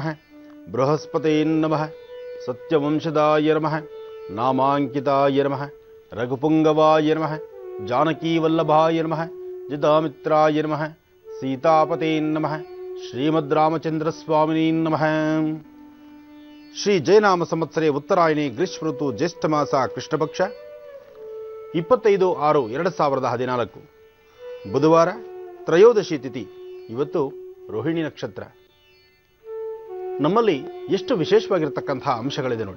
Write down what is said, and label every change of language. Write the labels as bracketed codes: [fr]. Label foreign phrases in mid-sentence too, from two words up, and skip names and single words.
[sa] ಬೃಹಸ್ಪತೇ ನಮಃ. ಸತ್ಯವಂಶದಾಯ ನಮಃ. ನಾಮಾಂಕಿತಾಯ ನಮಃ. ರಘುಪುಂಗವಾಯ ನಮಃ. ಜಾನಕೀವಲ್ಲಭಾಯ ನಮಃ. ಜಿತಾಮಿತ್ರಾಯ ನಮಃ. ಸೀತಾಪತೇ ನಮಃ. ಶ್ರೀಮದ್ರಾಮಚಂದ್ರಸ್ವಾಮಿನೇ ನಮಃ. ಶ್ರೀ ಜಯನಾಮ ಸಂವತ್ಸರೆ ಉತ್ತರಾಯಣಿ ಗ್ರೀಷ್ಮ ಋತು ಜ್ಯೇಷ್ಠ ಮಾಸ ಕೃಷ್ಣಪಕ್ಷ 25/6/2014 ಬುಧವಾರ, ತ್ರಯೋದಶಿ ತಿಥಿ. [kn] ಇವತ್ತು ರೋಹಿಣಿ ನಕ್ಷತ್ರ. ನಮ್ಮಲ್ಲಿ ಎಷ್ಟು ವಿಶೇಷವಾಗಿರ್ತಕ್ಕಂತಹ ಅಂಶಗಳಿದೆ ನೋಡಿ.